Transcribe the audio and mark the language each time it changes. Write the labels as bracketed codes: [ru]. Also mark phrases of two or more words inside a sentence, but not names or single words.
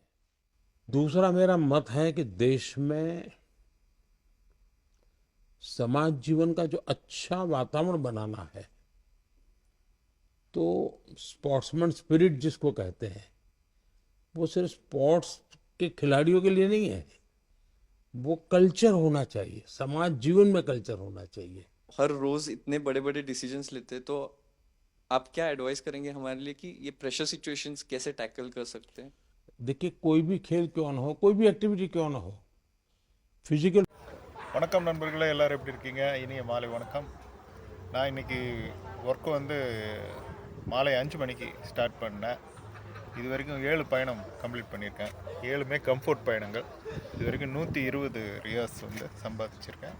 [hi] दूसरा मेरा मत है कि देश में समाज जीवन का जो अच्छा वातावरण बनाना है, तो [en] sportsman spirit [hi] जिसको कहते हैं, वो सिर्फ स्पोर्ट्स के खिलाड़ियों के लिए नहीं है, वो कल्चर होना चाहिए, समाज जीवन में कल्चर होना चाहिए। हर रोज इतने बड़े बड़े डिसीजंस लेते हैं, तो आप क्या एडवाइस करेंगे हमारे लिए कि ये [en] pressure situations [hi] कैसे टैकल कर सकते हैं? देखिए, कोई भी खेल क्यों ना हो, कोई भी एक्टिविटी क्यों ना हो, फिजिकल। [ta] வணக்கம் நண்பர்களே, எல்லோரும் எப்படி இருக்கீங்க? இனிய மாலை வணக்கம். நான் இன்றைக்கி ஒர்க்கு மாலை 5 மணிக்கு ஸ்டார்ட் பண்ணேன். இது வரைக்கும் 7 பயணம் கம்ப்ளீட் பண்ணியிருக்கேன். 7மே கம்ஃபோர்ட் பயணங்கள். இது வரைக்கும் 120 ரியாஸ் சம்பாதிச்சிருக்கேன்.